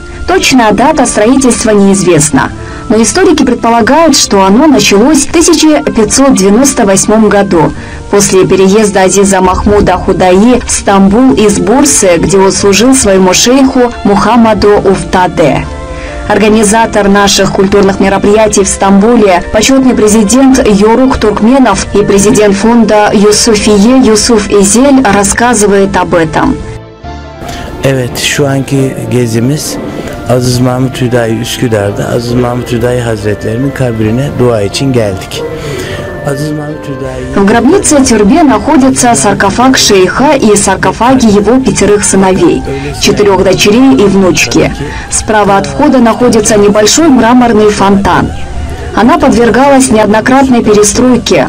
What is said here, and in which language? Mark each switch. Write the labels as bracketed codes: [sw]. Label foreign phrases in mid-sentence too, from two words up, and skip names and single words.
[ru] Точная дата строительства неизвестна, но историки предполагают, что оно началось в 1598 году, после переезда Азиза Махмуда Худаи в Стамбул из Бурсы, где он служил своему шейху Мухаммаду Уфтаде. Организатор наших культурных мероприятий в Стамбуле, почетный президент Йорук Туркменов и президент фонда Юсуфие Юсуф Изель рассказывает об этом. [tr] Evet, şu anki gezimiz Aziz Mahmud Hüdayi Üsküdar'da Aziz Mahmud Hüdayi Hazretlerinin kabrine dua için geldik. [ru] В гробнице тюрбе находится саркофаг шейха и саркофаги его 5 сыновей, 4 дочерей и внучки. Справа от входа находится небольшой мраморный фонтан. Она подвергалась неоднократной перестройке.